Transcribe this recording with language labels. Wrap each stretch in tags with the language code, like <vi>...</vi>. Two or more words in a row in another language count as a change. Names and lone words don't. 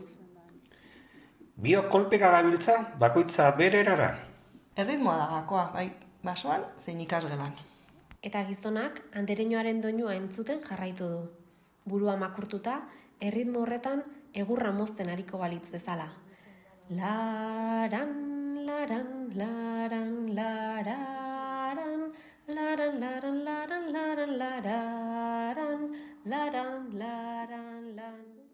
<eu>Biok kolpeka gabiltza, bakoitza bere erara. Erritmoa da gakoa, bai, basoan zein ikasgelan. Eta gizonak andereñoaren doinua entzuten jarraitu du. Burua makurtuta, erritmo horretan egurra mozten ariko balitz bezala. Laran, laran, laran, lararan, laran, laran, laran, laran, lararan, laran, laran, laran.</eu>